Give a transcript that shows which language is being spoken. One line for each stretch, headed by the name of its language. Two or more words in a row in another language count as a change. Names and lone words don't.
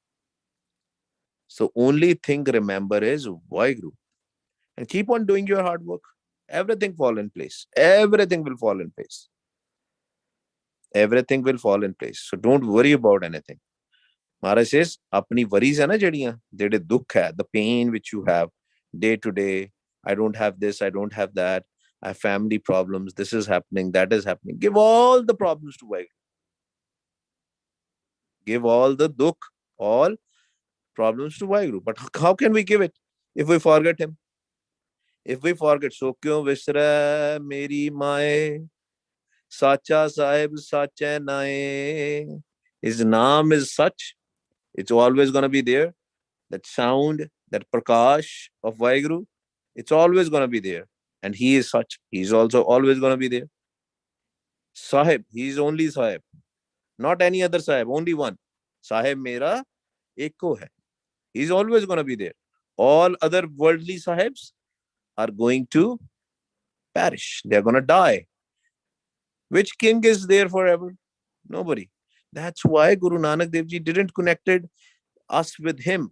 English: So only thing remember is Waheguru. And keep on doing your hard work. Everything fall in place. Everything will fall in place. Everything will fall in place. So don't worry about anything.
Punjabi: Maharaj says, ਆਪਣੀ worries ਹੈ ਨਾ ਜਿਹੜੀਆਂ, ਜਿਹੜੇ ਦੁੱਖ ਹੈ,
English: the pain which you have day to day. I don't have this, I don't have that. I have family problems. This is happening, that is happening. Give all the problems to Waheguru. Give all the dukh, all problems to Waheguru. But how can we give it if we forget him? If we forget, so
Punjabi: ਕਿਉਂ ਵਿਸਰਾ ਮੇਰੀ ਮਾਏ, ਸੱਚਾ ਸਾਹਿਬ ਸੱਚਾ ਨਾਏ.
English: His name is such, it's always going to be there. That sound, that prakash of Waheguru, it's always going to be there. And he is such, he's also always going to be there. Sahib, he is only Sahib, not any other Sahib, only one.
Punjabi: ਸਾਹਿਬ ਮੇਰਾ ਏਕੋ ਹੈ.
English: He's always going to be there. All other worldly Sahibs are going to perish. They're going to die. Which king is there forever? Nobody. That's why Guru Nanak Dev Ji didn't connected us with him.